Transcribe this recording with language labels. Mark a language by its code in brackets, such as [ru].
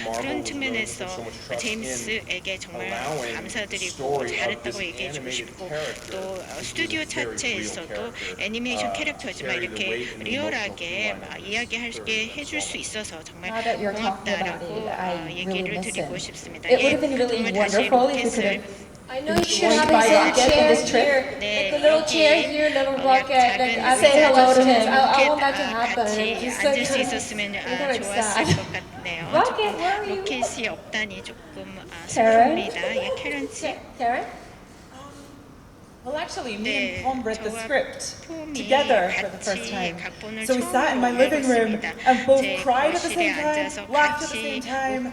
[ko] 그런 측면에서 제임스에게 정말 감사드리고 잘했다고 얘기해주고 싶고 또 스튜디오 자체에서도 애니메이션 캐릭터지만 이렇게 리얼하게 이야기하게 해줄 수 있어서 정말 고맙다라고 얘기를 드리고 싶습니다. 정말 다시 로켓을 [en] I know you should have a chair here, like a little chair here, little rocket. Like I say hello to him. I want that to happen. It's so [ko] 앉을 수 있었으면 좋았을 것 같네요. [en] Rocket, where are you? [ko] 로켓이 없다니 조금 슬픕니다. 예, 캐런 씨. [en] Karen? Well, actually, me and Tom read the script together for the first time. So we sat in my living room and both cried at the same time, laughed at the same time.